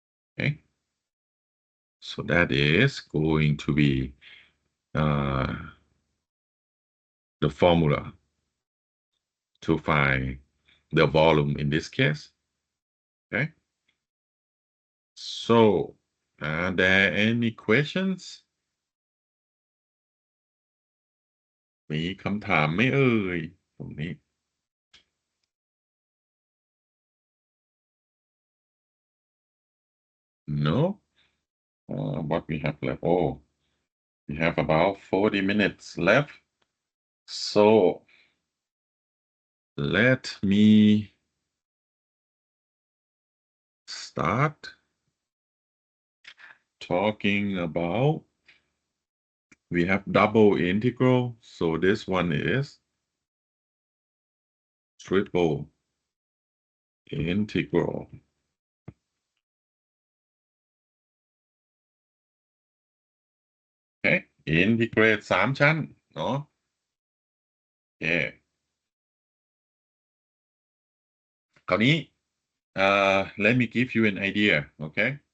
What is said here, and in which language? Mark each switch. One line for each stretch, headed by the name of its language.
English: Okay, so that is going to be the formula to find the volume in this case. Okay, so are there any questions?
Thai: มีคำถามไหมเอ่ยตรงนี้
English: No? What we have left? Oh, we have about 40 minutes left. So let me start talking about, we have double integral. So this one is triple integral. Okay, integrate 3
Thai: ชั้นเนาะ
English: Yeah.
Thai: คราวนี้
English: let me give you an idea, okay?